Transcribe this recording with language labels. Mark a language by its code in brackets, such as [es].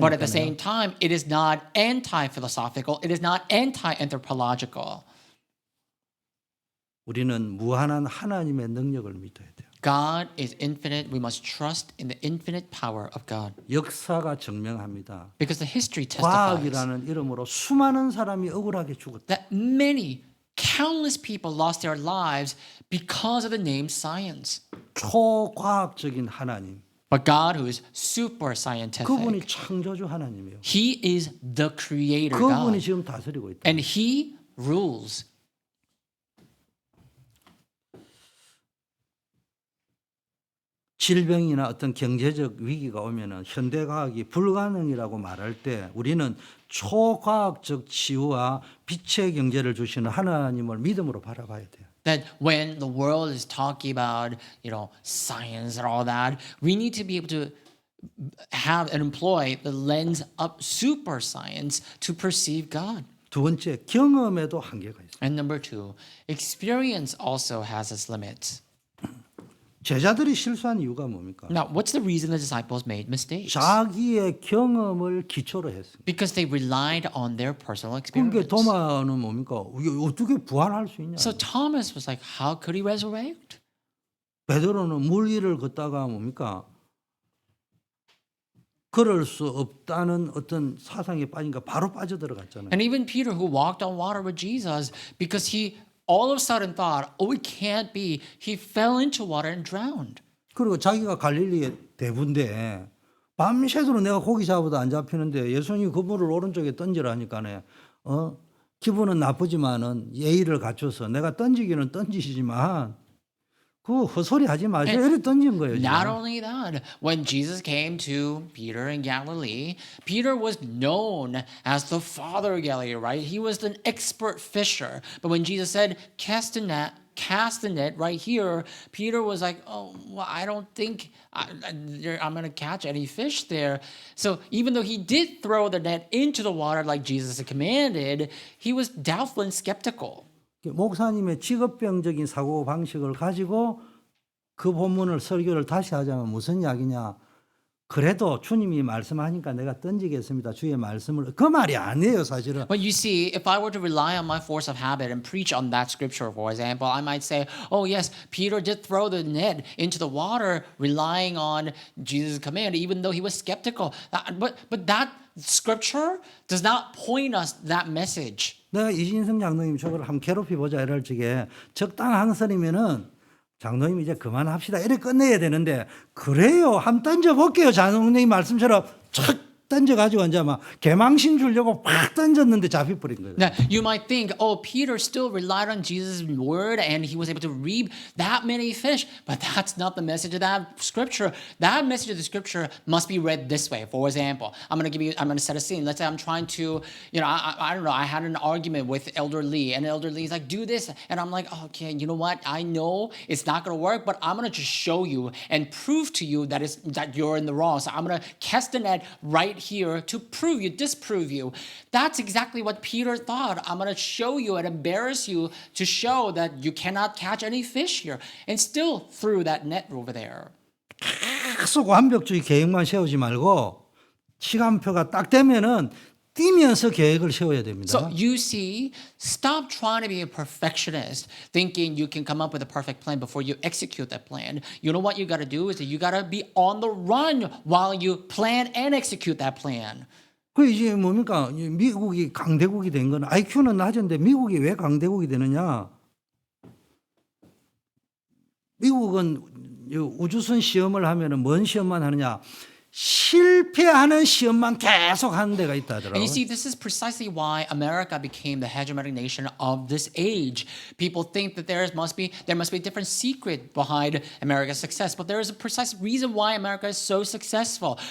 [en] But at the same time, it is not anti-philosophical. It is not anti-anthropological. [ko] 우리는 무한한 하나님의 능력을 믿어야 돼요. [en] God is infinite. We must trust in the infinite power of God. [ko] 역사가 증명합니다. [en] Because the history testifies [ko] 과학이라는 이름으로 수많은 사람이 억울하게 죽었다. [en] that many, countless people lost their lives because of the name science. [ko] 초과학적인 하나님. [en] But God, who is super scientific, [ko] 그분이 창조주 하나님이에요. [en] He is the creator [ko] 그분이 [en] God. [ko] 지금 다스리고 있다. [en] And He rules. [ko] 질병이나 어떤 경제적 위기가 오면은 현대 과학이 불가능이라고 말할 때 우리는 초과학적 치유와 빛의 경제를 주시는 하나님을 믿음으로 바라봐야 돼요. [en] That when the world is talking about, science and all that, we need to be able to have and employ the lens of super science to perceive God. [ko] 두 번째, 경험에도 한계가 있어요. [en] And number two, experience also has its limits. [ko] 제자들이 실수한 이유가 뭡니까? [en] Now, what's the reason the disciples made mistakes? [ko] 자기의 경험을 기초로 했습니다. [en] Because they relied on their personal [ko] 그러니까 [en] experience. [ko] 도마는 뭡니까? 이게 어떻게 부활할 수 있냐? [en] So Thomas was like, how could he resurrect? [ko] 베드로는 물 위를 걷다가 뭡니까? 걸을 수 없다는 어떤 사상에 빠진가 바로 빠져들어갔잖아요. [en] And even Peter, who walked on water with Jesus, because he all of a sudden thought, oh, it can't be, he fell into water and drowned. [ko] 그리고 자기가 갈릴리의 대부인데 밤새도록 내가 고기 잡아도 안 잡히는데 예수님이 그물을 오른쪽에 던지라니까네. 기분은 나쁘지만은 예의를 갖춰서 내가 던지기는 던지시지만 그 헛소리 하지 마세요. 이렇게 던진 거예요. [en] Not [ko] 지금. [en] only that, when Jesus came to Peter in Galilee, Peter was known as the father of Galilee, right? He was an expert fisher. But when Jesus said, cast the net right here, Peter was like, oh, well, I don't think I'm going to catch any fish there. So even though he did throw the net into the water like Jesus had commanded, he was doubtful and skeptical. [ko] 목사님의 직업병적인 사고 방식을 가지고 그 본문을 설교를 다시 하자면 무슨 이야기냐? 그래도 주님이 말씀하니까 내가 던지겠습니다. 주의 말씀을 그 말이 아니에요, 사실은. [en] But you see, if I were to rely on my force of habit and preach on that scripture, for example, I might say, oh, yes, Peter did throw the net into the water, relying on Jesus' command, even though he was skeptical. But that scripture does not point us that message. 내가 이진성 장로님 저걸 한번 괴롭혀보자 이럴 적에 적당한 선이면은 장로님 이제 그만합시다 이렇게 끝내야 되는데 그래요 한번 던져볼게요 장로님 말씀처럼 착 던져가지고 이제 막 개망신 주려고 팍 던졌는데 잡혀버린 거예요. Now, you might think, oh, Peter still relied on Jesus' word and he was able to reap that many fish. But that's not the message of that scripture. That message of the scripture must be read this way. For example, I'm going to set a scene. Let's say I'm trying to, I don't know, I had an argument with Elder Lee and Elder Lee's like, do this. And I'm like, okay, you know what? I know it's not going to work, but I'm going to just show you and prove to you that you're in the wrong. So I'm going to cast the net right here to prove you, disprove you. That's exactly what Peter thought. I'm going to show you and embarrass you to show that you cannot catch any fish here. And still threw that net over there. [ko] 계속 완벽주의 계획만 세우지 말고 시간표가 딱 되면은 뛰면서 계획을 세워야 됩니다. [en] So you see, stop trying to be a perfectionist, thinking you can come up with a perfect plan before you execute that plan. You know what you got to do is that you got to be on the run while you plan and execute that plan. [ko] 그 이제 뭡니까? 미국이 강대국이 된 건 IQ는 낮은데 미국이 왜 강대국이 되느냐? 미국은 우주선 시험을 하면은 뭔 시험만 하느냐? 실패하는 시험만 계속 하는 데가 있다 하더라고요. [en] And you see, this is precisely why America became the hegemonic nation of this age. People think that there must be a different secret behind America's success, but there is a precise reason why America is so successful.